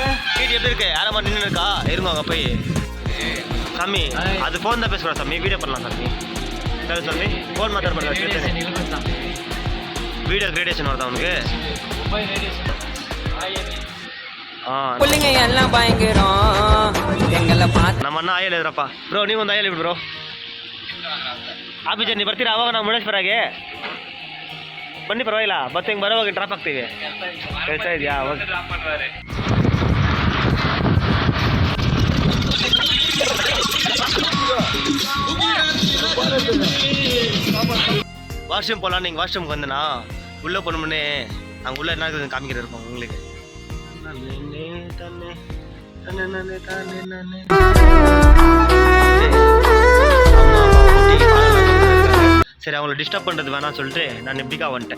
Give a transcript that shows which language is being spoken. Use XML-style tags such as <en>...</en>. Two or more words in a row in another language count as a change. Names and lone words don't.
<ta>டிடி எப்படி இருக்கு? யாரம்மா நின்று இருக்கா? இருங்க அங்கே போய். சாமி அது ஃபோன் தான் பேசுகிறோம் சாமி. வீடியோ பண்ணலாம் சாமி. சரி சாமி, ஃபோன் மாத்திரம் பண்ணுறேன்.</ta> <en>video creation</en> <ta>வருதா உனக்கு? புள்ளிங்க எல்லாம் பயங்கரம் எங்களை பார்த்து</ta> <kn>ನಮ್ಮ ಅಣ್ಣ ಆಯಲ್ ಇದ್ರಪ್ಪ ಬ್ರೋ ನೀವು ಒಂದು ಆಯಲ್ ಇಡಿ ಬ್ರೋ ಆಫೀಸರ್ ನೀವು ಬರ್ತೀರಾ ಅವಾಗ ನಾವು ಮುರುಡೇಶ್ವರಾಗೆ ಬನ್ನಿ ಪರವಾಗಿಲ್ಲ ಮತ್ತೆ ಹಿಂಗೆ ಬರೋವಾಗ ಡ್ರಾಪ್ ಆಗ್ತೀವಿ ಕೆಲಸ ಇದೆಯಾ</kn> <ta>வாஷ்ரூம் போகலாம் நீங்கள் வாஷ்ரூம்க்கு வந்தேண்ணா உள்ளே போகணும்னே அங்கே உள்ள என்ன இருக்குது காமிக்கிற இருப்போம் உங்களுக்கு சரி அவங்கள டிஸ்டர்ப் பண்ணுறது வேணாம்னு சொல்லிட்டு நான் எப்படிக்கா வந்துட்டேன்.</ta>